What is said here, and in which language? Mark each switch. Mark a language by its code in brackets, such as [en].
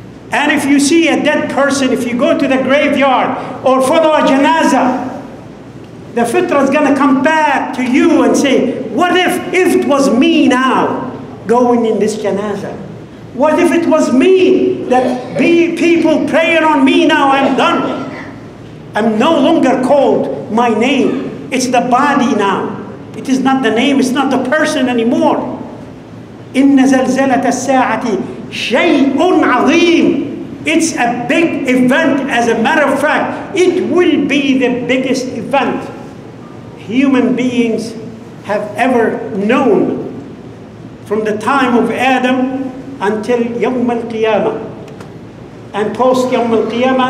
[en] And if you see a dead person, if you go to the graveyard or follow a janazah, the fitrah is going to come back to you and say, what if it was me now going in this janazah? What if it was me that people praying on me now? I'm done. I'm no longer called my name. It's the body now. It is not the name. It's not the person anymore. [ar] إن زلزلة الساعة شيء عظيم. [en] It's a big event. As a matter of fact, it will be the biggest event human beings have ever known from the time of Adam until Yawm al-Qiyamah and post Yawm al-Qiyamah.